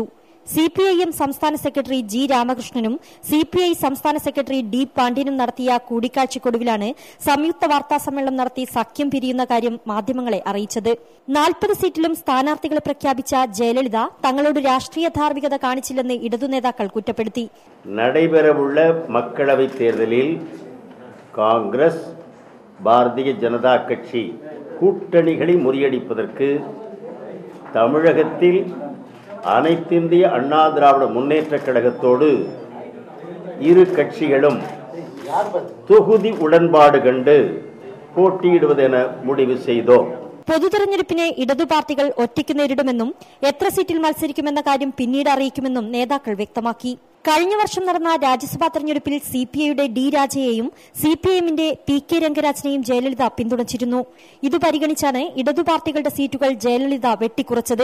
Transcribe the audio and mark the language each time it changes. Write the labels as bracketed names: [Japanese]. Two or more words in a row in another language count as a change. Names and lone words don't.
[Malayalam] സിപിഐഎം സംസ്ഥാന സെക്രട്ടറി ജി രാമകൃഷ്ണനും സിപിഐ സംസ്ഥാന സെക്രട്ടറി ഡി പാണ്ഡ്യനും നടത്തിയ കൂടിക്കാഴ്ചയ്ക്കൊടുവിലാണ് സംയുക്ത വാർത്താസമ്മേളനം നടത്തി സഖ്യം പിരിയുന്ന കാര്യം മാധ്യമങ്ങളെ അറിയിച്ചത്. 40 സീറ്റിലും സ്ഥാനാർത്ഥികളെ പ്രഖ്യാപിച്ച ജയലളിത തങ്ങളോട് രാഷ്ട്രീയ ധാർമ്മികത കാണിച്ചില്ലെന്ന് ഇടതു നേതാക്കൾ കുറ്റപ്പെടുത്തി. [Tamil] நடைபெறவுள்ள மக்களவைத் தேர்தலில் காங்கிரஸ் பாரதிய ஜனதா கட்சி கூட்டணிகளை முறியடிப்பதற்கு தமிழகத்தில் அனைத்திந்திய அண்ணா திராவிட முன்னேற்றக் கழகத்தோடு இரு கட்சிகளும் தொகுதி உடன்பாடு கண்டு போட்டியிடுவதென முடிவு செய்தோம். [Malayalam] പൊതുതെരഞ്ഞെടുപ്പിനെ ഇടതുപാർട്ടികൾ ഒറ്റയ്ക്ക് നേരിടുമെന്നും എത്ര സീറ്റിൽ മത്സരിക്കുമെന്ന കാര്യം പിന്നീട് അറിയിക്കുമെന്നും നേതാക്കൾ വ്യക്തമാക്കി. കഴിഞ്ഞ വർഷം നടന്ന രാജ്യസഭാ തെരഞ്ഞെടുപ്പിൽ സിപിഐയുടെ ഡി രാജയെയും സിപിഐഎമ്മിന്റെ പി കെ രംഗരാജനെയും ജയലളിത പിന്തുണച്ചിരുന്നു. ഇത് പരിഗണിച്ചാണ് ഇടതുപാർട്ടികളുടെ സീറ്റുകൾ ജയലളിത വെട്ടിക്കുറച്ചത്.